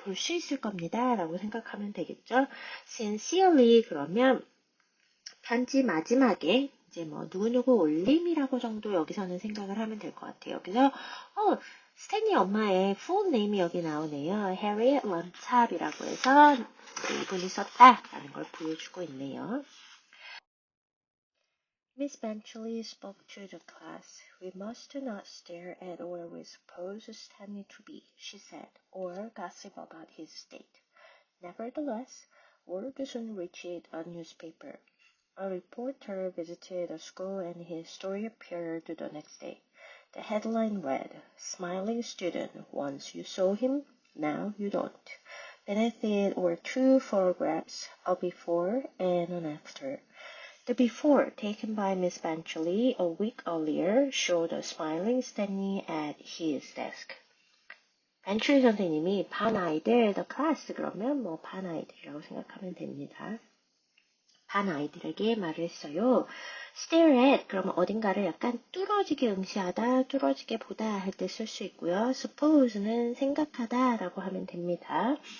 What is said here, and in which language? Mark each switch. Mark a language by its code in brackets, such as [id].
[ko] 볼 수 있을 겁니다. 라고 생각하면 되겠죠. Sincerely 그러면 편지 마지막에 이제 뭐 누구누구 올림이라고 정도 여기서는 생각을 하면 될 것 같아요. 여기서 스탠리 엄마의 full name이 여기 나오네요. Harriet Lambchop이라고 해서 이분이 썼다라는 걸 보여주고 있네요. [en] Miss Benchley spoke to the class. We must not stare at where we suppose Stanley to be, she said, or gossip about his state. Nevertheless, word soon reached a newspaper. A reporter visited the school and his story appeared the next day. The headline read, Smiling student, once you saw him, now you don't. Beneath it were two photographs, a before and an after. The before, taken by Miss Benchley a week earlier, showed a smiling Stanley at his desk. [ko] 벤чл리 선생님이 반 아이들, [en] the class [ko] 그러면 뭐 반 아이들이라고 생각하면 됩니다. 반 아이들에게 말을 했어요. Stare at 그러면 어딘가를 약간 뚫어지게 응시하다, 뚫어지게 보다 할 때 쓸 수 있고요. Suppose는 생각하다 라고 하면 됩니다.